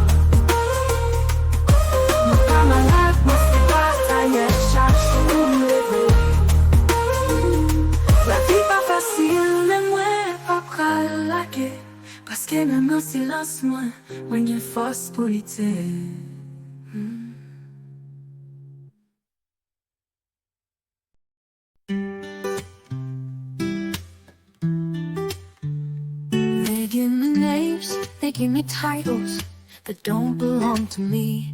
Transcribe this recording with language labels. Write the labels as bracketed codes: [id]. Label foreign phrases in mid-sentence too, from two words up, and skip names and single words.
[ht] Mwen pa malade, mwen se bataye chak jou m'leve. La vi pa fasil, men mwen pa pral lage. Paske men nan silans mwen gen fos pou lite. [en] They give me names, they give me titles that don't belong to me.